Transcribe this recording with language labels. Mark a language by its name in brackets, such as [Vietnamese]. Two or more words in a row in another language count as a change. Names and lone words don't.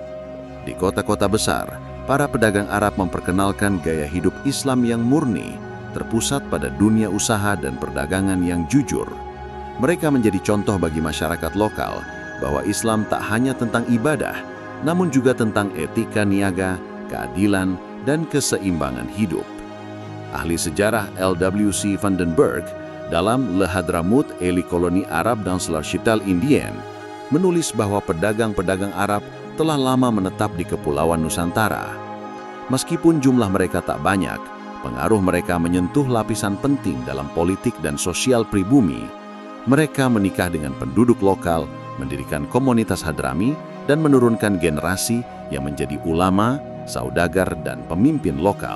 [Indonesian] Di kota-kota besar, para pedagang Arab memperkenalkan gaya hidup Islam yang murni, terpusat pada dunia usaha dan perdagangan yang jujur. Mereka menjadi contoh bagi masyarakat lokal bahwa Islam tak hanya tentang ibadah, namun juga tentang etika niaga, keadilan, dan keseimbangan hidup. Ahli sejarah L.W.C. Vandenberg dalam Le Hadramout et les colonies arabes dans l'archipel indien menulis bahwa pedagang-pedagang Arab telah lama menetap di Kepulauan Nusantara. Meskipun jumlah mereka tak banyak, pengaruh mereka menyentuh lapisan penting dalam politik dan sosial pribumi. Mereka menikah dengan penduduk lokal, mendirikan komunitas Hadrami, dan menurunkan generasi yang menjadi ulama, saudagar, dan pemimpin lokal.